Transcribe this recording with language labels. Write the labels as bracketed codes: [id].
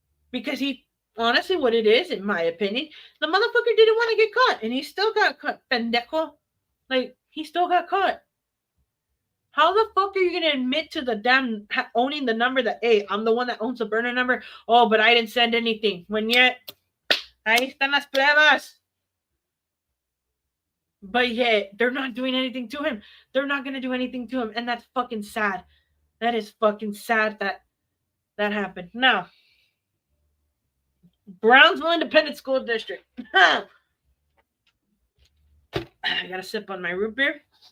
[en] Because honestly, what it is, in my opinion, the motherfucker didn't want to get caught, and he still got caught, pendejo. Like, he still got caught. How the fuck are you gonna admit to the damn owning the number that, hey, I'm the one that owns the burner number? Oh, but I didn't send anything. When yet, [es] ahí están las pruebas. [en] But yet, they're not doing anything to him. They're not gonna do anything to him, and that's fucking sad. That is fucking sad that that happened. Now, Brownsville Independent School District. I gotta sip on my root beer.